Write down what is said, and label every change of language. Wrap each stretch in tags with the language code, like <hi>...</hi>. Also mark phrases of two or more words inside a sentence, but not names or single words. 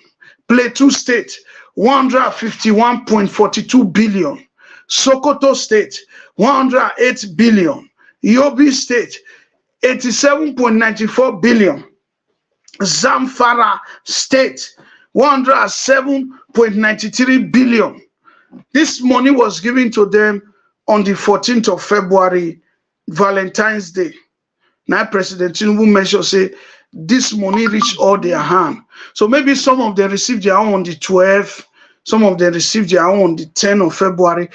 <en>Plateau State, 151.42 billion. Sokoto State, 108 billion. Yobe State, 87.94 billion. Zamfara State, 107.93 billion. This money was given to them on the 14th of February, Valentine's Day. Now President Tinubu mentioned, say, this money reached all their hand. So maybe some of them received their own on the 12th, some of them received their own on the 10th of February.</en>